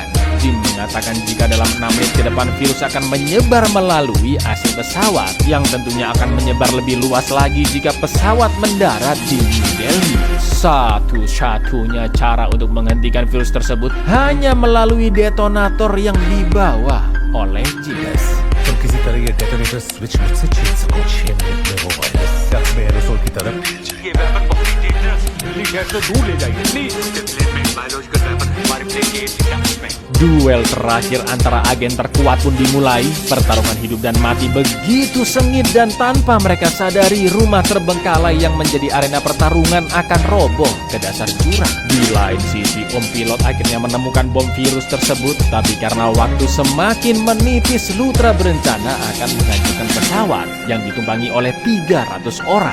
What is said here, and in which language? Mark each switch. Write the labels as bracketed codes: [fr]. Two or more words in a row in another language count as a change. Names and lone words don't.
[id] Jim mengatakan jika dalam 6 menit ke depan virus akan menyebar melalui AC pesawat yang tentunya akan menyebar lebih luas lagi jika pesawat mendarat di New Delhi. Satu-satunya cara untuk menghentikan virus tersebut hanya melalui detonator yang dibawa oleh Jim. [hi] तुम किसी तरह ये [en] detonator switch [hi] मुझसे छीन सको। 6 मिनट में वो वायरस शख्स में एरोसोल की तरफ ये वेपन बहुत ही डेंजरस है। गैस से दूर ले जाइए प्लीज। प्लेन में [en] biological weapon [hi] हमारे प्लेन के एसी में। [id] Duel terakhir antara agen terkuat pun dimulai. Pertarungan hidup dan mati begitu sengit dan tanpa mereka sadari rumah terbengkalai yang menjadi arena pertarungan akan roboh ke dasar jurang. Di lain sisi, pilot akhirnya menemukan bom virus tersebut, tapi karena waktu semakin menipis, Lutra berencana akan menghancurkan pesawat yang ditumpangi oleh 300 orang.